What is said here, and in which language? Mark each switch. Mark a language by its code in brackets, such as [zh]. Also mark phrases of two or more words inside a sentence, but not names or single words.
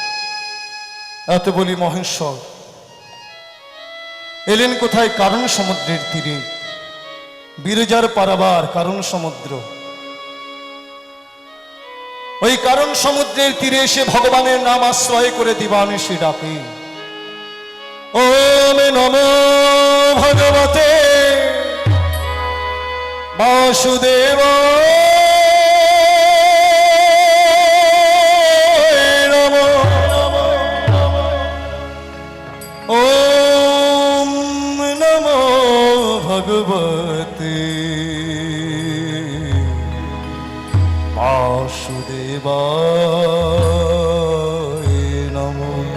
[bn] হরি বল। এত বলি মহেশ্বর এলেন কোথায়? কারণ সমুদ্রের তীরে, বিরজার পারাবার কারণ সমুদ্র। ওই কারণ সমুদ্রের তীরে এসে ভগবানের নাম আশ্রয় করে দিবানিশি ডাকে, [sa] ওম নমো ভগবতে বাসুদেব নমো, ওম নমো ভগবতে বাসুদেবায় নমো।